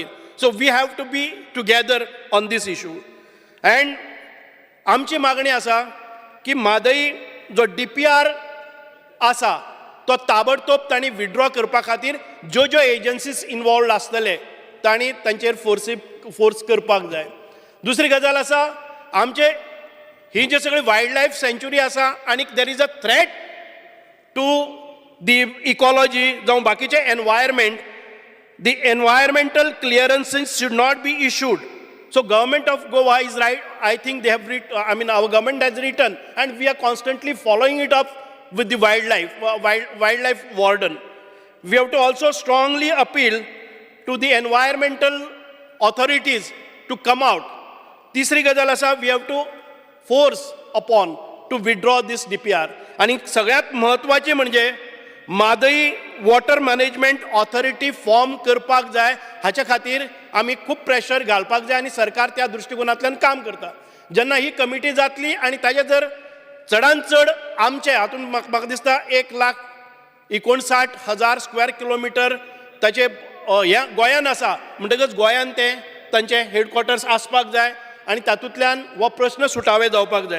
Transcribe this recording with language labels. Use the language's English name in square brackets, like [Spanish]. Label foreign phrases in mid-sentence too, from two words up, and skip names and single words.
[English] So we have to be together on this issue. [Konkani] अँड आमची मागणी आसा की म्हादई जो DPR आसा तो ताबडतोब तांणी विड्रॉ करपा खातीर ज्यो ज्यो [English] agencies involved [Konkani] आसतले तांणी तांचेर फोर्स करपाक जाय. दुसरी गजाल आसा, आमचे ही जे सगळी [English] wildlife sanctuary [Konkani] आसा आनी [English] there is a threat to the ecology [Konkani] जावं बाकीचे एनवायरमेंट, [English] the environmental clearances should not be issued. So government of Goa is right. I think they have our government has written and we are constantly following it up with the wildlife warden. we have to also strongly appeal to the environmental authorities to come out. [Konkani] तिसरी गजाल आसा, [English] we have to force upon to withdraw this DPR. [Konkani] आणि सगळ्यात महत्वाचे म्हणजे मादई [English] water management authority form [Konkani] करपाक जाय. हाच्या खातीर आमी खूब प्रेशर घालपाक जाय आनी सरकार त्या दृश्टिकोनांतल्यान काम करता. जेन्ना ही कमिटी जातली आनी ताजे जर चडांत चड आमचे हातून म्हाका दिसता 1,59,000 [English] square kilometer [Konkani] ताचे ह्या गोंयान आसा, म्हणटकच गोंयान ते तांचे हेडक्वॉर्टर्स आसपाक जाय आनी तातूंतल्यान हो प्रश्न सुटावे जावपाक जाय.